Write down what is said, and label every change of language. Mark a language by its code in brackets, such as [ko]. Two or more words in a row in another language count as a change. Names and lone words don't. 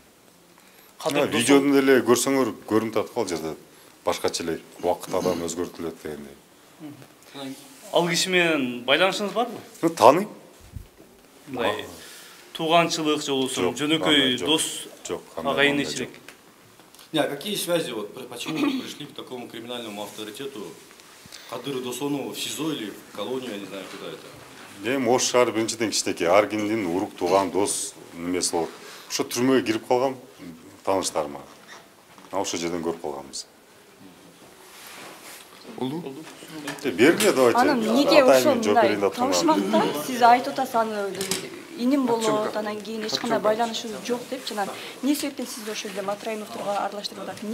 [ky] Кадыр Досонов Видеодун эле көрсөңөр көрүнүп атат ал жерде башкача эле убакыт адам өзгөртүлөт дегендей. ал киши менен байланышыңыз барбы? Тааныйм. Мындай тууганчылык жолусу, жөнөкөй дос, агайын-ичилик. [ru] А какие связи, вот почему вы пришли к такому криминальному авторитету Кадыру Досонову в СИЗО или в колонию, я не знаю, куда это? [ky] Ош шаар биринчиден кичинекей, ар кимдин урук тууган дос немеси болот. Ошо түрмөгө кирип калгам тааныштарыма. Ошол жерден көрүп калганбыз. Болду? Бергиле давайте. Анан эмнеге ошондой табышмакта сиз айтып атасыз, аны иним болот, анан кийин эч кандай байланышыбыз жок депчи, анан эмне себептен сизди ошол жерде Матраимовдорго аралаштырып атат?